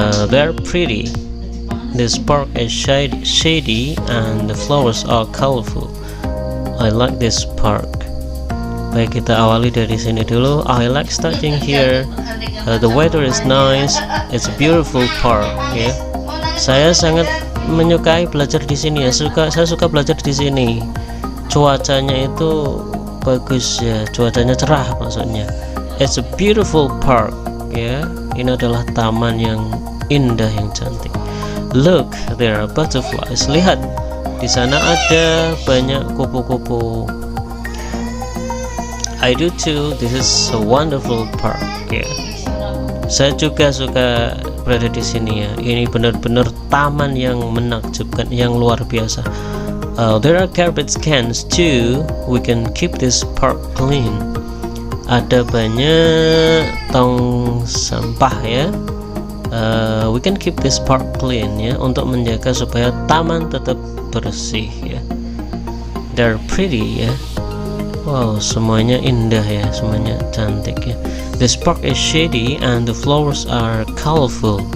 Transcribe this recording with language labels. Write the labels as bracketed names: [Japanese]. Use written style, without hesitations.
[English] They're pretty. This park is shady and the flowers are colorful. I like this park. [Indonesian] Baik, kita awali dari sini dulu. [English] I like studying here. The weather is nice. It's a beautiful park. [Indonesian] Ya, saya sangat menyukai belajar di sini ya. Saya suka belajar di sini. Cuacanya itu bagus ya. Cuacanya cerah maksudnya. [English] It's a beautiful park. [Indonesian] Ya, ini adalah taman yang indah, yang cantik. [English] Look, there are butterflies. [Indonesian] Lihat, di sana ada banyak kupu-kupu. [English] I do too. This is a wonderful park. [Indonesian] Ya, saya juga suka berada di sini ya. Ini benar-benar taman yang menakjubkan, yang luar biasa. [English] There are garbage cans too. We can keep this park clean. [Indonesian] Ada banyak tong sampah ya. [English] We can keep this park clean [Indonesian] ya, untuk menjaga supaya taman tetap bersih ya. [English] They're pretty [Indonesian] ya. Wow, semuanya indah ya, semuanya cantik ya. [English] This park is shady and the flowers are colorful.